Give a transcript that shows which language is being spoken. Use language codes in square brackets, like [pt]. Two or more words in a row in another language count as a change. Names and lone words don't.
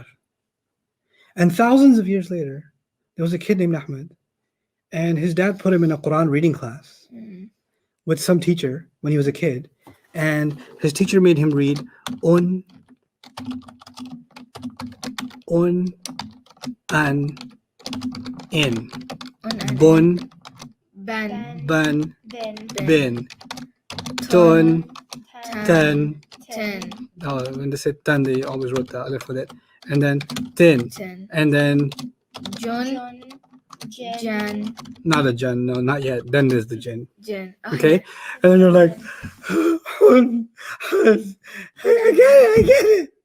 [en] And thousands of years later, there was a kid named Ahmed, and his dad put him in a Quran reading class with some teacher when he was a kid. And his teacher made him read [ar] un, an, in, bun, Ban. ban, Then. bin, tun, ten. Ten. [en] Oh, when they said ten, they always wrote the alif with it. And then tin. [ar] Ten. [en] And then [ar] John. Jan. [en] not a jan, no, not yet. Then there's the jinn. [ar] Jan. [en] Okay? And then you're like, I get it.